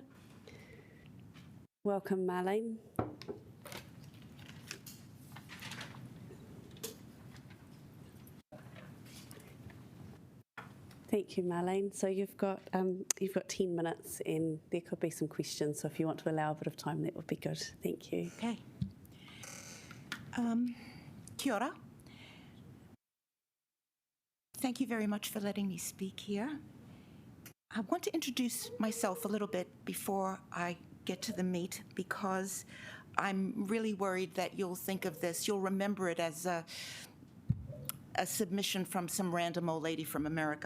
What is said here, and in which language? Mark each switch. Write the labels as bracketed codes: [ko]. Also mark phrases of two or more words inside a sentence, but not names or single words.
[en] Welcome, Marlene. Thank you, Marlene. So you've got 10 minutes, and there could be some questions. So if you want to allow a bit of time, that would be good. Thank you. [mi] Okay. Kia ora. [en] Thank you very much for letting me speak here. I want to introduce myself a little bit before I get to the meat, because I'm really worried that you'll think of this, you'll remember it as a submission from some random old lady from America.